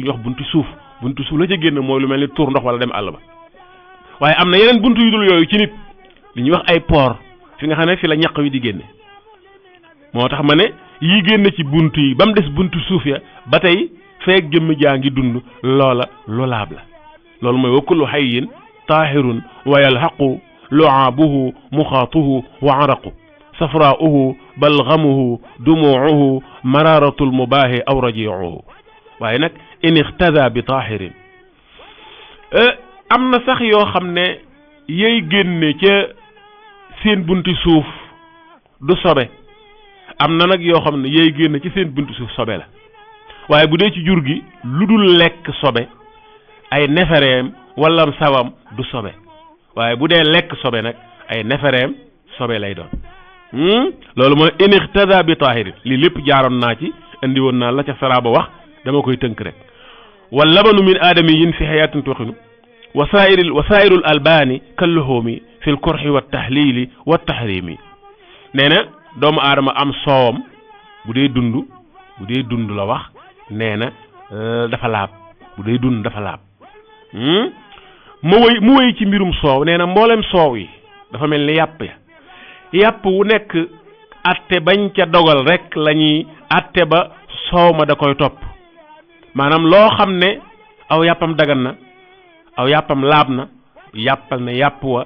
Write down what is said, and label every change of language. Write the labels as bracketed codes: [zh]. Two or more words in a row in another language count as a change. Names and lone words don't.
[wo] ñu wax buntu suuf la ca génn mooy lu mel ni tuur ndox wala dem àll ba waaye am na yeneen buntu yu dul yooyu ci nit li ñuy wax ay pores fi nga xam ne fi la ñaq wi di génne moo tax ma ne yi génn ci buntu yi ba mu des buntu suuf ya ba tey feek jëmm jaa ngi dund loola lu laab la loolu mooy [ar] وكل حي طاهر ويلحق لعابه مخاطه وعرق صفراؤه بلغمه دموعه مرارة المباح أو رجيعه [wo] waaye nag [ar] إن اغتذى بطاهر [wo] am na sax yoo xam ne yey génne ca seen bunti suuf du sobe am na nag yoo xam ne yey génne ci seen bunti suuf sobe la waaye bu dee ci jur gi lu dul lekk sobe ay nefereem wala sawam du sobe waaye bu dee lekk sobe nag ay nefereem sobe lay doon loolu mooy [ar] إن اغتذى بطاهر [wo] lii lépp jaaroon naa ci indi woon naa la ca saraaba wax dama koy tënk rek [ar] واللبن من آدمي في حياة طاهر وسائر الألبان كلحمه في الكره والتحليل والتحريم [wo] nee na doomu aadama am soowam bu dee dund la wax nee na dafa laab bu dee dund dafa laab mu wéy ci mbirum soow nee na mboolem soow yi dafa mel ni yàpp wu nekk atte bañ ca dogal rek la ñuy atte ba soow ma da koy topp maanaam loo xam ne aw yàppam dagan na aw yàppam laab na yàppal ne yàpp wa